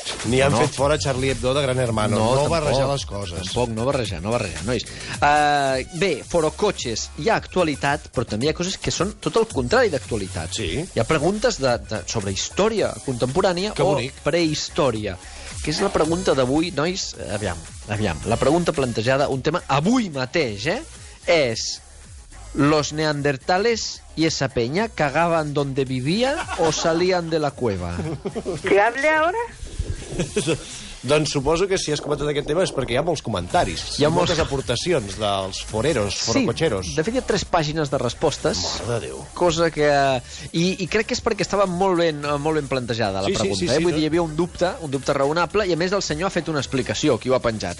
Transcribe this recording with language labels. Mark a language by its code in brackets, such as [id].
[ca] Ni han fet fora Charlie Hebdo de Gran Hermano. No barrejar les coses. Tampoc, no barrejar, nois. Bé, Forocoches, hi ha actualitat, però també hi ha coses que són tot el contrari d'actualitat. Sí. Hi ha preguntes sobre història contemporània o prehistòria, que és la pregunta d'avui, nois. Aviam. La pregunta plantejada, un tema avui mateix, és: [es] ¿los neandertales y esa peña cagaban donde vivían o salían de la cueva? ¿Que hable ahora? [ca] Doncs suposo que si has comentat aquest tema és perquè hi ha molts comentaris. Hi ha moltes aportacions dels forococheros. Sí, de fet hi ha 3 pàgines de respostes. Mare de Déu. Cosa que... I crec que és perquè estava molt ben plantejada la pregunta. Sí, Vull dir, hi havia un dubte raonable, i a més el senyor ha fet una explicació, qui ho ha penjat.